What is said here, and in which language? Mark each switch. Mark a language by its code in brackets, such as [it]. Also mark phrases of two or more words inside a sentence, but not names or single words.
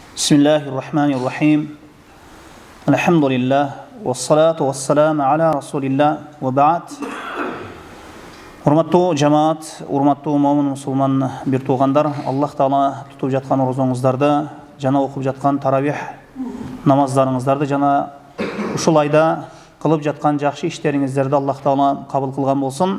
[ar] Bismillahirrahmanirrahim. Alhamdulillah. والصلاة والسلام على رسول الله. وبعد. [ky] Урматтуу жамаат, урматтуу момун мусулман бир туугандар, Аллах Таала тутуп жаткан орозоңуздарды, жана окуп жаткан таравих намаздарыңыздарды, жана ушул айда кылып жаткан жакшы иштериңиздерди Аллах Таала кабыл кылган болсун.